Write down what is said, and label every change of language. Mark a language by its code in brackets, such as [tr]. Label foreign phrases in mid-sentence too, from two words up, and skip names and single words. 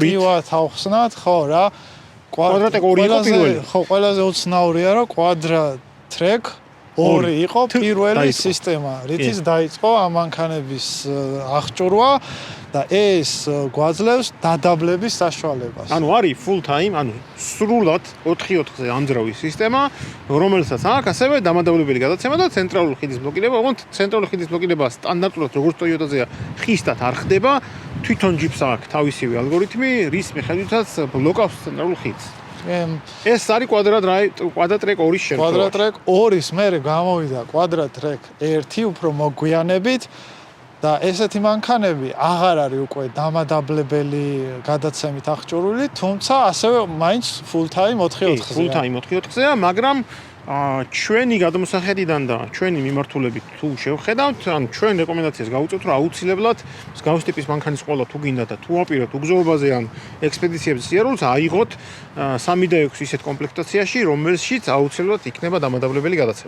[ka] მარტივად ავხსნათ, ხო რა. კვადრატეკ 2 იყო პირველი. ხო, ყველაზე უცნაურია რომ კვადრატეკ 2 იყო პირველი სისტემა, რითიც დაიწყო ამ მანქანების აღჭურვა და ეს გვაძლევს დადაბლების საშუალებას. ანუ არის [en] full time, [ka] ანუ სრულად 4-4-ზე ამძრავი სისტემა, რომელსაც აქვს ასევე დამადავლებელი გადაცემა და ცენტრალური ხიდის ბლოკირება. ოღონდ ცენტრალური ხიდის ბლოკირება სტანდარტულად როგორც Toyota-ზეა ხისტად არ ხდება, თვითონ ჯიპს აქვს თავისივე ალგორითმი, რის მიხედვითაც ბლოკავს ცენტრალურ ხიდს. ეს არის კვადრატეკ 2-ის შემთხვევა. კვადრატეკ 2-ის მერე გამოვიდა კვადრატეკ 1 უფრო მოგვიანებით და ესეთი მანქანები აღარ არის უკვე დამადაბლებელი გადაცემით აღჭურვილი, თუმცა ასევე მაინც [en] full time [ka] 4-4-ზე. [en] full time [ka] 4-4-ზეა, მაგრამ ჩვენი გადმოსახედიდან და ჩვენი მიმართულებით თუ შევხედავთ, ანუ ჩვენ რეკომენდაციას გავუწევთ, რომ აუცილებლად მსგავს ტიპის მანქანის ყოლა თუ გინდა და თუ აპირებთ უგზოობაზე ან ექსპედიციებზე სიარულს, აიღოთ 3 და 6 ისეთ კომპლექტაციაში, რომელშიც აუცილებლად იქნება დამადავლებელი გადაცემა.